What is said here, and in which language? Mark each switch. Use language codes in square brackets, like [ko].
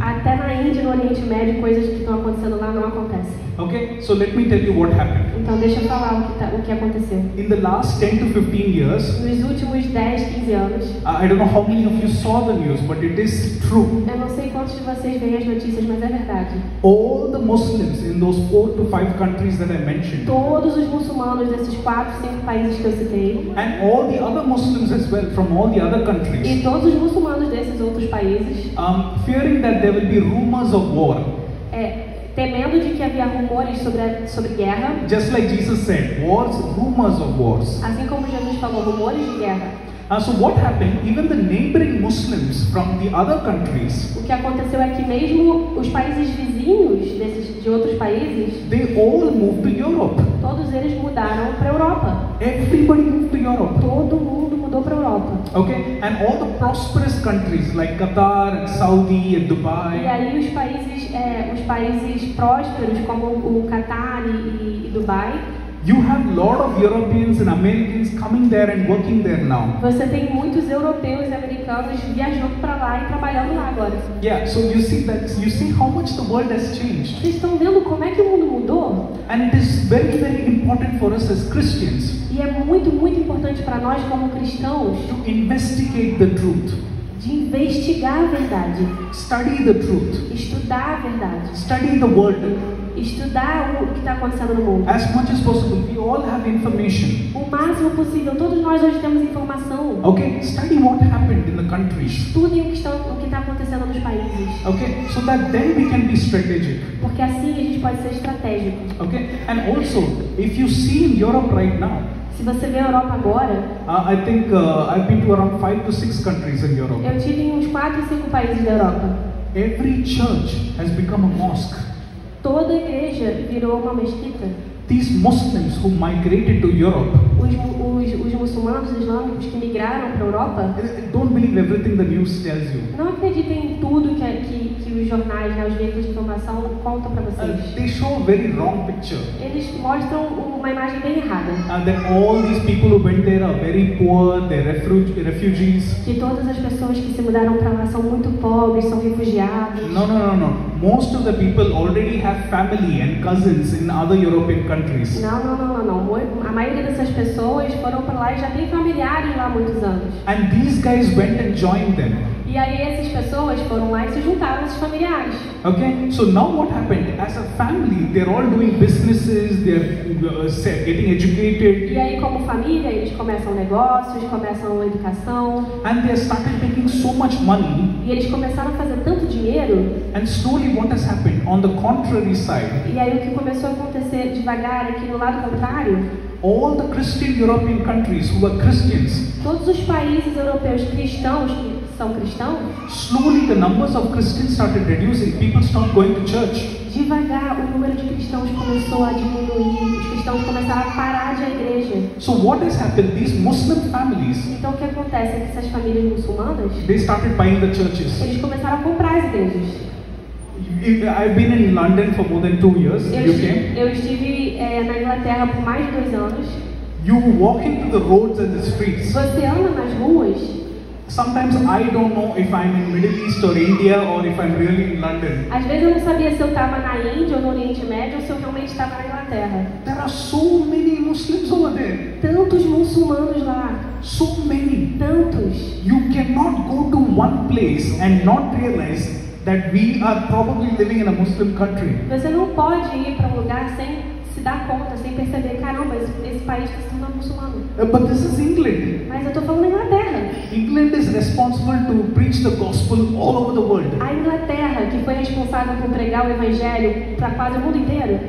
[pt] Até na Índia e no Oriente Médio, coisas que estão acontecendo lá não acontecem. [en] Okay, so let me tell you what happened. [pt] Então deixa eu falar o que aconteceu. [en] In the last 10 to 15 years, [pt] Nos últimos 10, 15 anos, [en] I don't know how many of you saw the news, but it is true. [pt] eu não sei quantos de vocês veem as notícias, mas é verdade. [en] All the Muslims in those 4 to 5 countries that I mentioned, [pt] Todos os muçulmanos desses 4, 5 países que eu citei, [en] and all the other Muslims as well from all the other countries, [pt] e todos os muçulmanos desses outros países, [en] fearing that there will be rumors of war. [pt] temendo de que havia rumores sobre guerra, [en] Just like Jesus said, wars, rumors of wars. [pt] assim como Jesus falou, rumores de guerra. [en] So what happened? Even the neighboring Muslims from the other countries, [pt] O que aconteceu é que mesmo os países vizinhos de outros países, [en] they all moved to Europe. [pt] todos eles mudaram para a Europa. [en] Everybody moved to Europe. [pt] Todo mundo mudou para a Europa. [en] Okay, and all the prosperous countries like Qatar and Saudi and Dubai, [pt] aí os países prósperos como o Catar e Dubai, [en] you have a lot of Europeans and Americans coming there and working there now. [pt] você tem muitos europeus e americanos viajando para lá e trabalhando lá agora. [en] Yeah, so you see how much the world has changed. [pt] Vocês estão vendo como é que o mundo mudou? [en] And it is very, very important for us as Christians [pt] E é muito, muito importante para nós como cristãos [en] to investigate the truth, [pt] de investigar a verdade, [en] study the truth, [pt] estudar a verdade, [en] study the word. [pt] estudar o que está acontecendo no mundo. [en] As much as possible, we all have information. [pt] O máximo possível, todos nós hoje temos informação. [en] Okay, study what happened in the countries. [pt] Estudem o que está acontecendo nos países. [en] Okay, so that then we can be strategic. [pt] Porque assim a gente pode ser estratégico. [en] Okay, and also, if you see in Europe right now, [pt] Se você vê a Europa agora, [en] I think I've been to around 5 to 6 countries in Europe. [pt] eu tive em uns 4 ou 5 países da Europa. [en] Every church has become a mosque. [pt] Toda igreja virou uma mesquita. [en] These Muslims who migrated to Europe, [pt] Os muçulmanos islâmicos que migraram para a Europa, [en] don't believe everything the news tells you. [pt] não acreditem em tudo que os jornais, os veículos de informação contam para vocês. [en] They show a very wrong picture. [pt] Eles mostram uma imagem bem errada. [en] That all these people who went there are very poor, they're refugees. [pt] Que todas as pessoas que se mudaram para lá são muito pobres, são refugiados. [en] No. most of the people already have family and cousins in other European countries. [pt] Não. A maioria dessas pessoas foram para lá e já tem familiares lá há muitos anos. [en] And these guys went and joined them. [pt] E aí essas pessoas foram lá e se juntaram a esses familiares. [en] Okay, so now what happened? As a family, they're all doing businesses, they're getting educated. [pt] E aí, como família, eles começam negócios, começam educação. [en] And they started making so much money. [pt] E eles começaram a fazer tanto dinheiro. [en] And slowly what has happened? On the contrary side, [pt] E aí o que começou a acontecer devagar aqui no lado contrário, [en] all the Christian European countries who were Christians, [pt] todos os países europeus cristãos que são cristãos, [en] slowly the numbers of Christians started reducing. People stopped going to church. [pt] devagar o número de cristãos começou a diminuir, os cristãos começaram a parar de ir à igreja. [en] So what has happened? These Muslim families, [pt] Então o que acontece é que essas famílias muçulmanas, [en] they started buying the churches. [pt] eles começaram a comprar as igrejas. [en] I've been in London for more than 2 years, UK. [pt] Eu estive na Inglaterra por mais de 2 anos. [en] You walk into the roads and the streets. [pt] Você anda nas ruas. [en] Sometimes I don't know if I'm in Middle East or India or if I'm really in London. [pt] Às vezes eu não sabia se eu estava na Índia ou no Oriente Médio ou se eu realmente estava na Inglaterra. [en] There are so many Muslims over there. [pt] Tantos muçulmanos lá. [en] So many. [pt] Tantos. [en] You cannot go to one place and not realize that we are probably living in a Muslim country. [pt] Você não pode ir para um lugar sem se dar conta, sem perceber, caramba, esse país está se tornando muçulmano. [en] But this is England. [pt] Mas eu estou falando da Inglaterra. [en] England is responsible to preach the gospel all over the world. [pt] A Inglaterra, que foi responsável por pregar o evangelho para quase o mundo inteiro.